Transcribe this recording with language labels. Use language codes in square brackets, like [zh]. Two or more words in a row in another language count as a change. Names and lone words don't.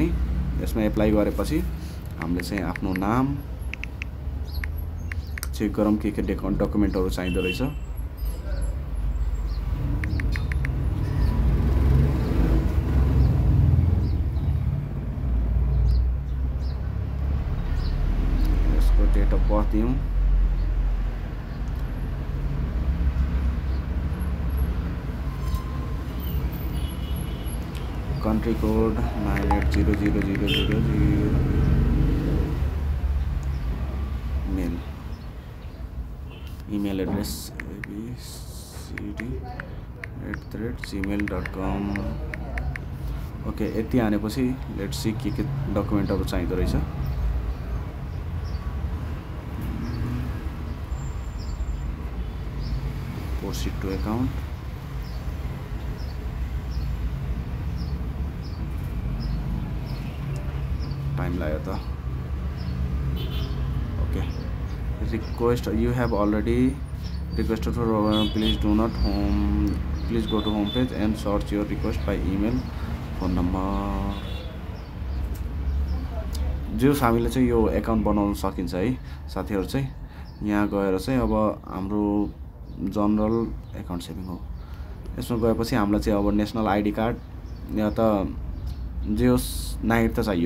[ne] यसमा एप्लाई गरेपछि हामीले चाहिँ आफ्नो नाम चेक गरौँ के डकुमेन्टहरू चाहिँदो रहेछ। यसको [en] date of birth [ne] दिउँ। [en] Country code 980000. Mail email address abcd@gmail.com. [ne] ओके, यति हानेपछि [en] let's see [ne] के डकुमेन्टहरू चाहिँदो रहेछ। [en] Proceed to account. [ne] टाइम लाग्यो त। [en] Okay, request you have already requested for please go to home page and search your request by email phone number. [ne] जोस् हामीले चाहिँ यो एकाउन्ट बनाउन सकिन्छ है साथीहरू। चाहिँ यहाँ गएर चाहिँ अब हाम्रो [en] general account saving [ne] हो, यसमा गएपछि हामीलाई चाहिँ अब [en] national ID card [ne] या त जोस् नागरिकता चाहियो।